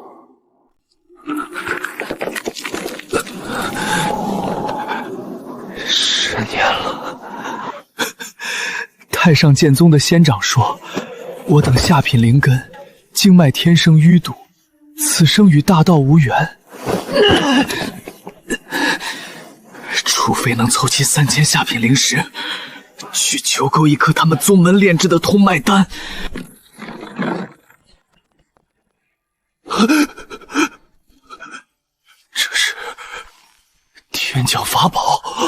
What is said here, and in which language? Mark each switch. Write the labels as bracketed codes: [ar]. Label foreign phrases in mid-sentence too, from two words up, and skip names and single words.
[zh] 10 年了。太上剑宗的仙长说，我等下品灵根，经脈天生淤堵，此生與大道無緣。除非能湊齊3000下品靈石，去求購一顆他們宗門煉製的通脈丹。這是天降法寶。